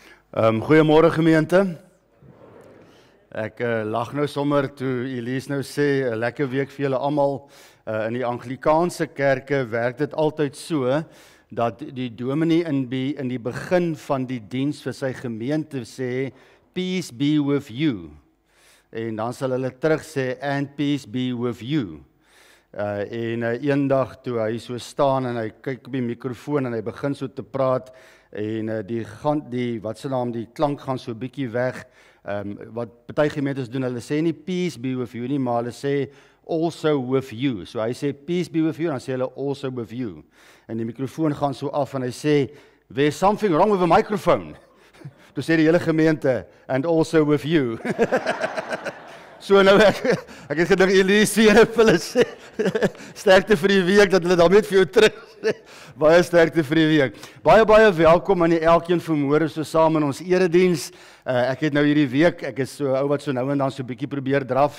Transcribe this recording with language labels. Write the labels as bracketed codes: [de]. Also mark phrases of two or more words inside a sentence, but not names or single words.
[af] Goeiemôre gemeente. Ek lag nou sommer toe Elise nou sê 'n lekker week vir julle almal. In die Anglikaanse kerke werk dit altyd so dat die dominee in die begin van die diens vir sy gemeente sê [en] peace be with you. [af] En dan sal hulle terug sê [en] and peace be with you. [af] Eendag toe hy so staan en hy kyk op die mikrofoon en hy begin so te praat en die klank gaan so 'n bietjie weg. Wat party gemeentes doen, hulle sê nie [en] peace be with you [af] nie, maar hulle sê [en] also with you. [af] So hy sê [en] peace be with you [af] en dan sê hulle [en] also with you. [af] En die mikrofoon gaan so af en hy sê [en] there's something wrong with the microphone. [af] Toe sê die hele gemeente [en] and also with you. [af] So nou ek het gedink Elise en hulle sê sterkte vir die week dat hulle daarmee vir jou terug sê. Baie sterkte vir die week. Baie welkom aan elkeen vanmôre so saam in ons erediens. Ek het nou hierdie week, ek is so ou wat so nou en dan so 'n bietjie probeer draf.